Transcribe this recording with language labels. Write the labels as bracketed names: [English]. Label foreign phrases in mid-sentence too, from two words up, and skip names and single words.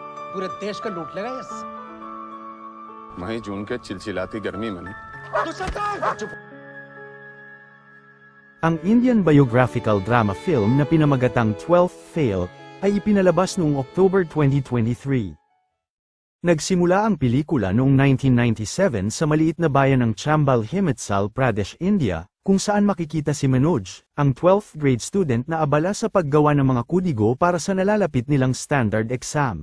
[Hindi] पूरे देश को लूट लेगा ये मई जून के चिलचिलाती गर्मी में नहीं। [Filipino] Ang Indian [English] biographical drama film [Filipino] na pinamagatang 12th Fail ay ipinalabas noong October 2023. Nagsimula ang pelikula noong 1997 sa maliit na bayan ng Chambal, Himachal Pradesh, India, kung saan makikita si Manoj, ang 12th [English] grade student [Filipino] na abala sa paggawa ng mga kudigo para sa nalalapit nilang [English] standard exam.